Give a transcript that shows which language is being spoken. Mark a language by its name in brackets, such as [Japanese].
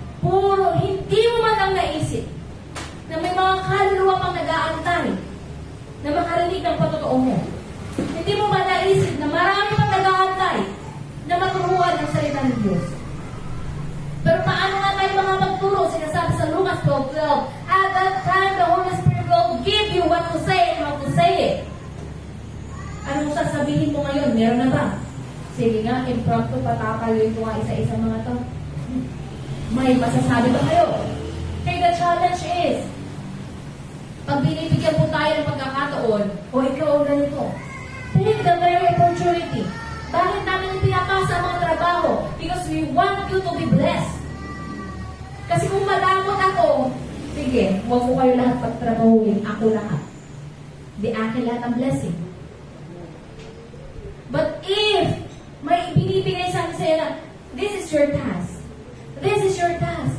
[Filipino] Puro, hindi mo man lang naisip na may mga kaluluwa pang nag-aantay na makarinig ng patotoo mo. Hindi mo ba naisip na marami pang nag-aantay na maturuan ng salita ng Diyos? Pero paano nga tayo mga magturo? Sinasabi sa Lucas 12:12, [English] at that time the Holy Spirit will give you what to say and how to say it. [Filipino] Anong sasabihin mo ngayon? Meron na ba? Sige nga, impromptu, patakayoy ko nga isa-isa mga to. May masasabi ba kayo? Okay, [English] the challenge is, [Filipino] pag binibigyan po tayo ng pagkakataon, o ikaw o ganito, [English] take the very opportunity. [Filipino] Bakit namin pinapasa ang mga trabaho? [English] Because we want you to be blessed. [Filipino] Kasi kung malamot ako, sige, huwag ko kayo lahat pagtrabahuin, ako lahat. Di akin lahat ang blessing. [English] But if [Filipino] may binibigay sa akin sa'yo na, [English] this is your task. This is your task.